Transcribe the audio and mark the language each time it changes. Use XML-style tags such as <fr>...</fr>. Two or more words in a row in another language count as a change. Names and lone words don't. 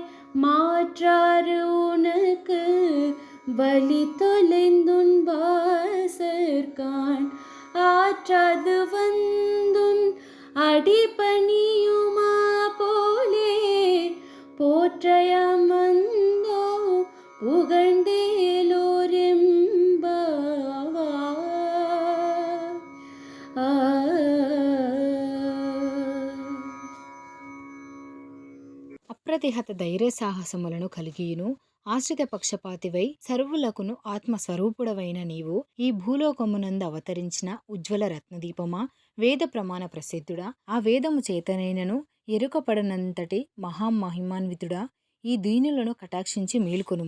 <ta>மாற்றாறு உனக்கு வழி தொலைந்துன் வாசற்கான் ஆற்றாது வந்துன் அடிபணியுமா போலே போற்றையாம் வந்தோ புகழ்ந்தேலோரெம்பாவா.</ta> <te>అప్రతిహత ధైర్య సాహసములను కలిగియును ఆశ్రిత పక్షపాతివై సర్వులకును ఆత్మస్వరూపుడవైన నీవు ఈ భూలోకమునందు అవతరించిన ఉజ్వల రత్నదీపమా, వేద ప్రమాణ ప్రసిద్ధుడా, ఆ వేదము చేతనైనను ఎరుకపడనంతటి మహామహిమాన్వితుడా, ఈ దీనులను కటాక్షించి మేల్కొనుము.</te>